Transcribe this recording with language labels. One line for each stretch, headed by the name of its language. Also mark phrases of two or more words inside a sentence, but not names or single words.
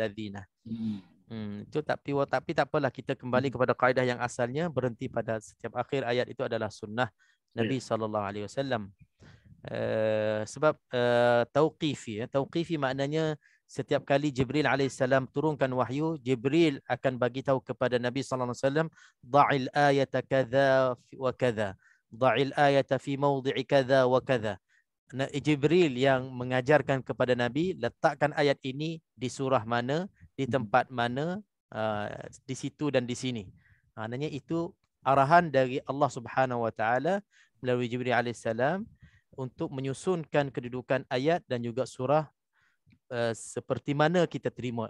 Malay: Itu tapi tak apalah, kita kembali kepada kaedah yang asalnya, berhenti pada setiap akhir ayat itu adalah sunnah Nabi
Arabic: صلى الله عليه وسلم.
Malay: Sebab tauqifi maknanya setiap kali Jibril alaihissalam turunkan wahyu, Jibril akan bagi tahu kepada Nabi
Arabic: صلى الله عليه وسلم, ضع الآية كذا وكذا, ضع الآية في موضع كذا وكذا.
Malay: Jibril yang mengajarkan kepada Nabi, letakkan ayat ini di surah mana, di tempat mana, di situ dan di sini. Maknanya itu arahan dari Allah
Arabic: سبحانه وتعالى
Malay: melalui Jibril alaihissalam untuk menyusunkan kedudukan ayat dan juga surah seperti mana kita terima.